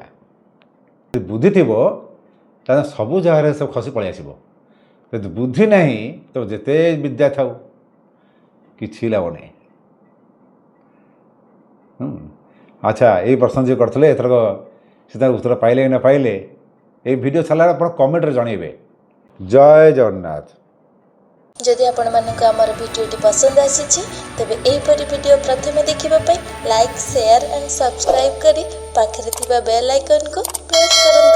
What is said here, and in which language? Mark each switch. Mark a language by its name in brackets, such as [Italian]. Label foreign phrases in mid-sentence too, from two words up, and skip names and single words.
[Odia] ଯଦି ବୁଦ୍ଧି ଥିବ ତାହେଲେ ସବୁ ଜାଗାରେ ସବୁ ଖସି ପଳେଇ ଆସିବ। ଯଦି ବୁଦ୍ଧି ନାହିଁ ତ ଯେତେ ବିଦ୍ୟା ଥାଉ କିଛି ଲାଭ ନାହିଁ। ଆଚ୍ଛା, ଏଇ ପ୍ରଶ୍ନ ଯିଏ କରିଥିଲେ ଏଥରକ ସେ ତାର ଉତ୍ତର ପାଇଲେ କି ନ ପାଇଲେ ଏଇ ଭିଡିଓ ଛଡ଼ା ଆପଣର କମେଣ୍ଟରେ ଜଣାଇବେ। ଜୟ ଜଗନ୍ନାଥ। যদি ଆପଣମାନଙ୍କୁ ଆମର ଭିଡ଼ିଓଟି ପସନ୍ଦ ଆସିଛି ତେବେ ଏହିପରି ଭିଡ଼ିଓ ପ୍ରଥମେ ଦେଖିବା ପାଇଁ [English] like, share and subscribe [Odia] କରି ପାଖରେ ଥିବା [English] bell iconକୁ [Odia] ପ୍ରେସ୍ କରନ୍ତୁ।